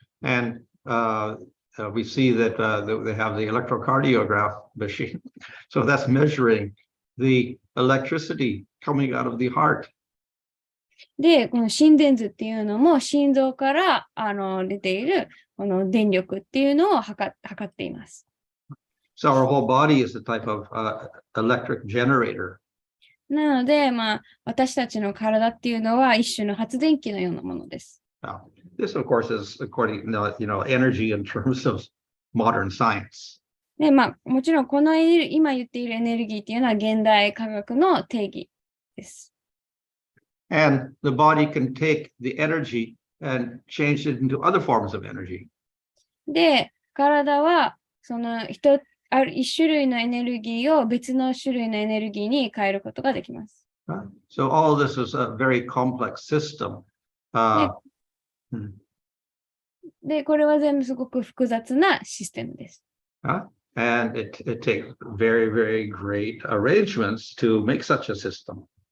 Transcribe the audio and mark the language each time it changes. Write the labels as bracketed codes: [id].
[en] And we see that they have the electrocardiograph machine. So that's measuring the electricity coming out of the heart. [ja] で、この心電図っていうのも心臓から出ているこの電力っていうのを測っています。 [en] So our whole body is a type of electric generator. [ja] なので、私たちの体っていうのは一種の発電機のようなものです。 [en] Now, this, of course, is according to, energy in terms of modern science. [ja] で、もちろんこの今言っているエネルギーっていうのは現代科学の定義です。 [en] And the body can take the energy and change it into other forms of energy. [ja] で、体はその一種類のエネルギーを別の種類のエネルギーに変えることができます。 [en] So all this is a very complex system. [ja] で、これは全部すごく複雑なシステムです。 [en] And it takes very, very great arrangements to make such a system.